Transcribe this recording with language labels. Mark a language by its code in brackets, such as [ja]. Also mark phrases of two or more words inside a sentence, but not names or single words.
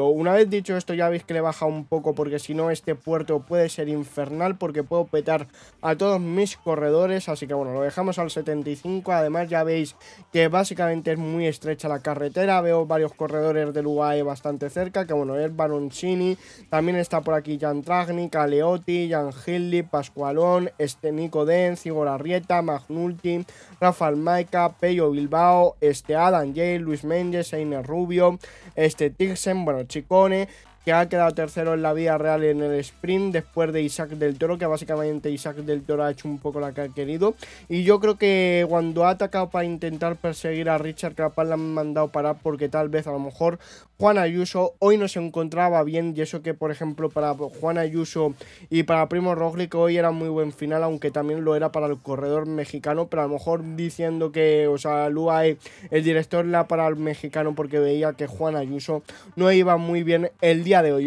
[es] Una vez dicho esto, ya veis que le baja un poco, porque si no este puerto puede ser infernal, porque puedo petar a todos mis corredores. Así que bueno, lo dejamos al 75. Además ya veis que básicamente es muy estrecha la carretera. Veo varios corredores del UAE bastante cerca, que bueno, es Baroncini, también está por aquí Jan Tratnik, Aleotti, Jan Hindley, Pascualón, Nico Denz, Igor Arrieta, Magnulti, Rafael Maica, Pello Bilbao, Adam Jay, Luis Méndez, Einer Rubio, Tixen, bueno, Chicone, que ha quedado tercero en la vida real en el sprint después de Isaac del Toro, que básicamente Isaac del Toro ha hecho un poco la que ha querido, y yo creo que cuando ha atacado para intentar perseguir a Richard Carapaz le han mandado parar, porque tal vez a lo mejor Juan Ayuso hoy no se encontraba bien, y eso que por ejemplo para Juan Ayuso y para Primo Roglic hoy era muy buen final, aunque también lo era para el corredor mexicano, pero a lo mejor diciendo que, o sea, el UAE, el director era para el mexicano porque veía que Juan Ayuso no iba muy bien el día de hoy.